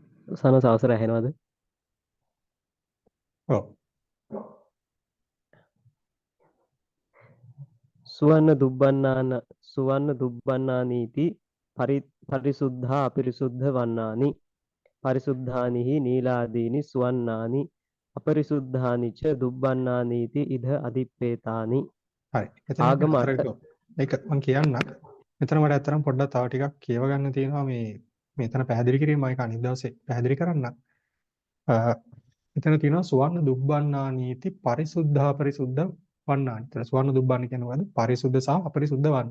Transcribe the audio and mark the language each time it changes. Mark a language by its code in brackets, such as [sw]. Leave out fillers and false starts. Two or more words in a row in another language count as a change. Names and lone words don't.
[si] සනස අවසර ඇහෙනවද? ඔව්. [pi] සුවන්න දුබ්බන්නානීති පරිසුද්ධා අපරිසුද්ධ වන්නානි පරිසුද්ධානිහි නීලාදීනි සුවන්නානි අපරිසුද්ධානි ච දුබ්බන්නානීති ඉද අදිප්පේතානි. [si] හරි. එතන ආගම අතර අට මේක මම කියන්නම්. මෙතන මට ඇත්තටම පොඩ්ඩක් තව ටිකක් කියව ගන්න තියෙනවා මේ මෙතන පැහැදිලි කිරීම මම ඒක අනිත් දවසේ පැහැදිලි කරන්නම්. [pi] අ, [si] මෙතන තියෙනවා [pi] සුවන්න දුබ්බන්නා නීති පරිසුද්ධා පරිසුද්ධ වන්නානි. [si] එතන [pi] සුවන්න දුබ්බන්න [si] කියනවාද පරිසුද්ධ සහ [pi] අපරිසුද්ධ වන්න.